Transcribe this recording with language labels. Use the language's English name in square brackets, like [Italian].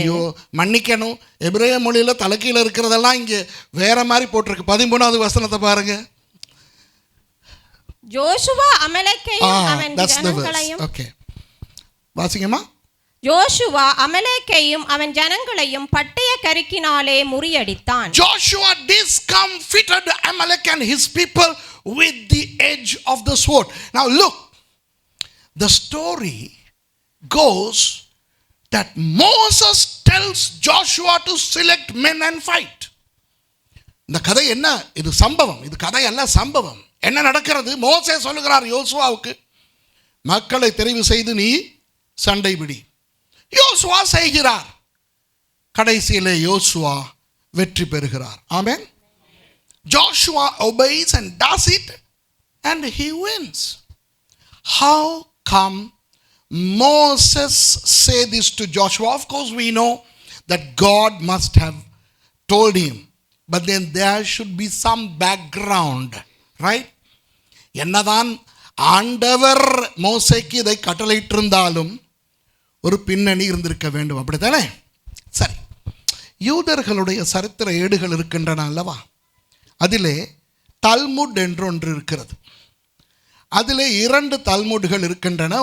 [Tamil] ஐயோ, மன்னிக்கணும், எபிரேய மொழியில தலைக்கீழ இருக்கிறதெல்லாம் இங்க வேற மாதிரி போட்டிருக்கு. 13வது வசனத்தை பாருங்க. யோசுவா அமலேக்கையும் அவன் ஜனங்களையும். ஓகே, வாசிங்கம்மா. யோசுவா அமலேக்கையும் அவன் ஜனங்களையும் பட்டய கருக்கினாலே முறியடித்தான். [English] Joshua discomfited Amalek and his people with the edge of the sword. Now look, the story goes that Moses tells Joshua to select men and fight. [Tamil] இந்த கதை என்ன? இது சம்பவம், இது கதை அல்ல, சம்பவம். என்ன நடக்கிறது? மோசே சொல்லுகிறார் யோசுவாவுக்கு, மக்களை தெரிவு செய்து நீ சண்டை பிடி. யோசுவா செய்கிறார். கடைசியிலே யோசுவா வெற்றி பெறுகிறார். ஆமென். [English] Joshua obeys and does it and he wins. How come Moses say this to Joshua? Of course we know that God must have told him, but then there should be some background, right? [Tamil] என்னதான் ஆண்டவர் மோசேக்கு இதை கட்டளையிட்டிருந்தாலும் ஒரு பின்னணி இருந்திருக்க வேண்டும், அப்படித்தானே? சரி, யூதர்களுடைய சரித்திர ஏடுகள் இருக்கின்றன அல்லவா? அதிலே தல்முட் என்று ஒன்று இருக்கிறது. அதிலே 2 தல்முட்கள் இருக்கின்றன.